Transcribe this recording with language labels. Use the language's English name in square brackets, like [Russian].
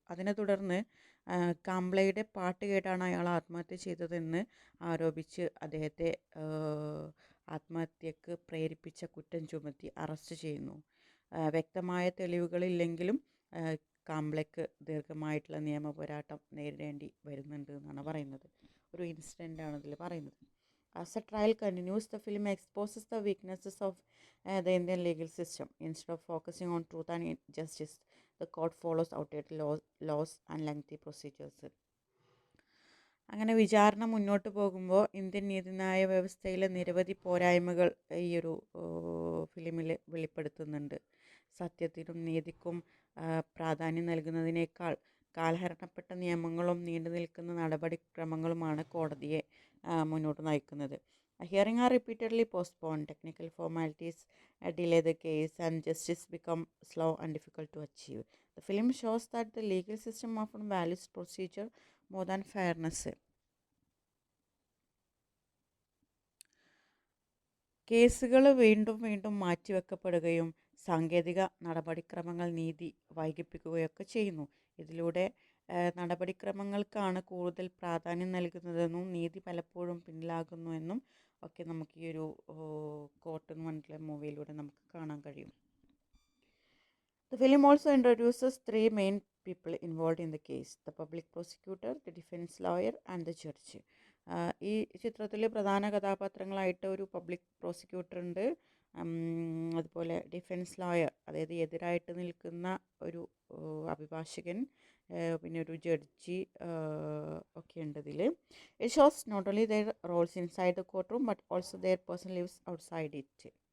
[Malayalam] അതിനെ തുടർന്ന് കാംബ്ലയുടെ പാട്ട് കേട്ടാണ് അയാൾ ആത്മഹത്യ ചെയ്തതെന്ന് ആരോപിച്ച് അദ്ദേഹത്തെ ആത്മഹത്യക്ക് പ്രേരിപ്പിച്ച കുറ്റം ചുമത്തി അറസ്റ്റ് ചെയ്യുന്നു. വ്യക്തമായ തെളിവുകളില്ലെങ്കിലും കാംബ്ലയ്ക്ക് ദീർഘമായിട്ടുള്ള നിയമ പോരാട്ടം നേരിടേണ്ടി വരുന്നുണ്ട് എന്നാണ് പറയുന്നത്. ഒരു ഇൻസിഡൻ്റാണ് ഇതിൽ പറയുന്നത്. [English] As the trial continues, the film exposes the weaknesses of the Indian legal system. Instead of focusing on truth and justice, the court follows outdated laws and lengthy procedures. [Malayalam] അങ്ങനെ വിചാരണ മുന്നോട്ട് പോകുമ്പോൾ ഇന്ത്യൻ നീതിന്യായ വ്യവസ്ഥയിലെ നിരവധി പോരായ്മകൾ ഈ ഒരു ഫിലിമിൽ വെളിപ്പെടുത്തുന്നുണ്ട്. സത്യത്തിനും നീതിക്കും പ്രാധാന്യം നൽകുന്നതിനേക്കാൾ കാലഹരണപ്പെട്ട നിയമങ്ങളും നീണ്ടു നിൽക്കുന്ന നടപടിക്രമങ്ങളുമാണ് കോടതിയെ മുന്നോട്ട് നയിക്കുന്നത്. [English] Hearing are repeatedly postponed, technical formalities delay the case, and justice become slow and difficult to achieve. The film shows that the legal system often values procedure more than fairness. [Malayalam] കേസുകൾ വീണ്ടും വീണ്ടും മാറ്റിവെക്കപ്പെടുകയും സാങ്കേതിക നടപടിക്രമങ്ങൾ നീതി വൈകിപ്പിക്കുകയൊക്കെ ചെയ്യുന്നു. ഇതിലൂടെ നടപടിക്രമങ്ങൾക്കാണ് കൂടുതൽ പ്രാധാന്യം നൽകുന്നതെന്നും നീതി പലപ്പോഴും പിന്നിലാകുന്നുവെന്നും ഒക്കെ നമുക്ക് ഈ ഒരു കോർട്ട് എന്ന് പറഞ്ഞിട്ടുള്ള മൂവിയിലൂടെ നമുക്ക് കാണാൻ കഴിയും. The film also introduces three main people involved in the case: the public prosecutor, the defense lawyer, and the judge. ഈ ചിത്രത്തിൽ പ്രധാന കഥാപാത്രങ്ങളായിട്ട് ഒരു പബ്ലിക് പ്രോസിക്യൂട്ടർ ഉണ്ട്, അതുപോലെ ഡിഫൻസ് ലോയർ, അതായത് എതിരായിട്ട് നിൽക്കുന്ന ഒരു അഭിഭാഷകൻ, പിന്നെ ഒരു ജഡ്ജി ഒക്കെ ഉണ്ട് ഇതിൽ. [English] It shows not only their roles inside the court room but also their personal lives outside it.